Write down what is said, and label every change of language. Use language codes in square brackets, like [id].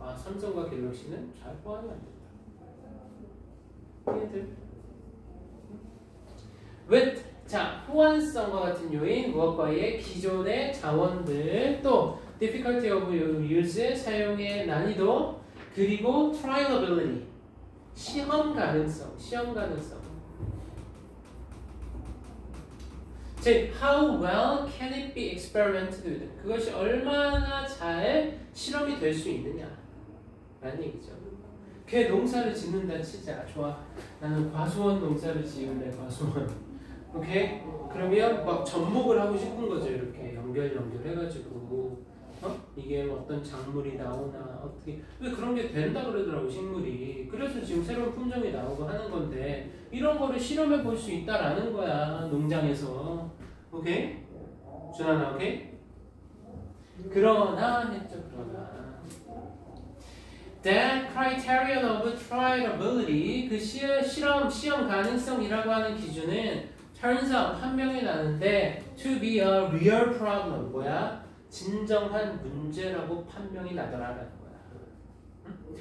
[ko] 삼성과 갤럭시는 잘 호환이 안 된다. 이해들? [en] with [ko] 자 호환성과 같은 요인 무엇과의 기존의 자원들 또 [en] difficulty of use [ko] 사용의 난이도 그리고 [en] trialability [ko] 시험 가능성. 즉, [en] how well can it be experimented with? [ko] 그것이 얼마나 잘 실험이 될 수 있느냐 라는 얘기죠. 걔 농사를 짓는다 치자. 좋아. 나는 과수원 농사를 지을래. 과수원. 오케이? 그러면 막 접목을 하고 싶은 거죠. 이렇게 연결해가지고 이게 어떤 작물이 나오나 어떻게 왜 그런 게 된다 그러더라고 식물이. 그래서 지금 새로운 품종이 나오고 하는 건데 이런 거를 실험해 볼 수 있다라는 거야 농장에서. 오케이? 준하나 오케이? 그러나 했죠. 그러나 [en] That criterion of trialability [ko] 그 시험 가능성이라고 하는 기준은 [en] turns out [ko] 판명이 나는데 [en] to be a real problem [ko] 뭐야? 진정한 문제라고 판명이 나더라라는 거야.